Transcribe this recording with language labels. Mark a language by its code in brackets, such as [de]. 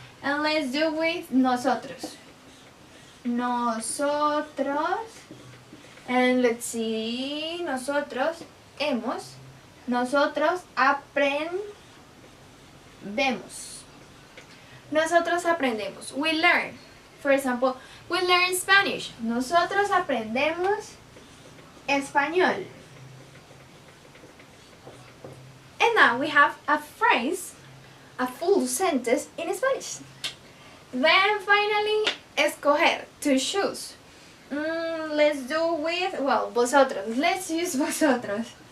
[en] And let's do with nosotros. Nosotros, and let's see, [es] nosotros hemos. Nosotros aprendemos. Nosotros aprendemos. [en] We learn. For example, we learn Spanish. [es] Nosotros aprendemos español. [en] And now we have a phrase, a full sentence in Spanish. Then finally, escoger, to choose. Let's do with, well, vosotros. Let's use vosotros.